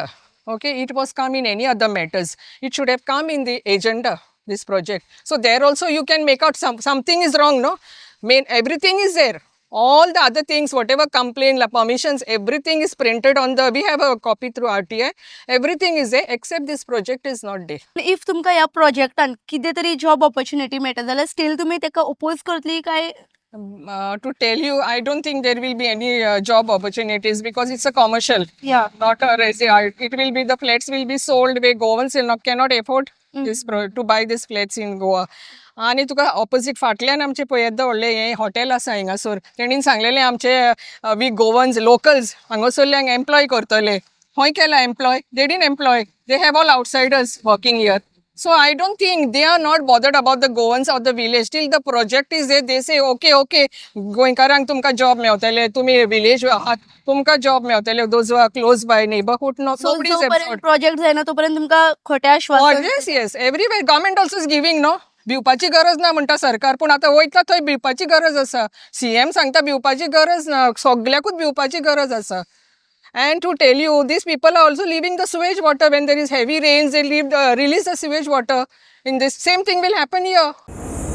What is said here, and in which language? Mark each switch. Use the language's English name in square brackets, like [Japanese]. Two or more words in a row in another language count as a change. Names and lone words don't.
[English] Okay, it was come in any other matters. It should have come in the agenda, this project. So there also you can make out something is wrong, no? Everything is there. All the other things, whatever complaint, permissions, everything is printed on the, we have a copy through RTI. Everything is there except this project is not there. [Konkani] इफ तुमकां ह्या प्रोजेक्टान कितें तरी [English] job opportunity [Konkani] मेळटा जाल्यार स्टील तुमी तेका ओपोज करतली काय? [English] To tell you, I don't think there will be any job opportunities because it's a commercial, not a residential. It will be, the flats will be sold where Goans cannot afford to buy these flats in Goa. [Konkani] आणि तुका ऑपोजीट फाटल्यान आमचे पळय येद्दा व्हडलें हें हॉटेल आसा हिंगासर. तेणीन सांगलेलें आमचे [English] we Goans locals [Konkani] हांगासरल्यांक एम्प्लॉय करतले. खंय केला एम्प्लॉय? [English] they didn't employ. they have all outsiders working here. So I don't think they are not bothered about the Goans or the village. Till the project is there, they say, [Konkani] okay, गोंयकारांक तुमकां job मेळटले, तुमी village आहात, तुमकां job मेळटले. [English] Those who are close by neighborhood, nobody is absurd. [Konkani] प्रोजेक्ट जायना तोपर्यंत तुमकां खोटे आश्वासन? [English] Yes, everywhere government also is giving, no? [Konkani] भिवपाची गरज ना म्हणटा सरकार, पूण आतां वयता थंय भिवपाची गरज आसा. CM सांगता भिवपाची गरज ना, सगळ्याकूच भिवपाची गरज आसा. [English] And to tell you, these people are also leaving the sewage water when there is heavy rains. They release the sewage water. In this, same thing will happen here.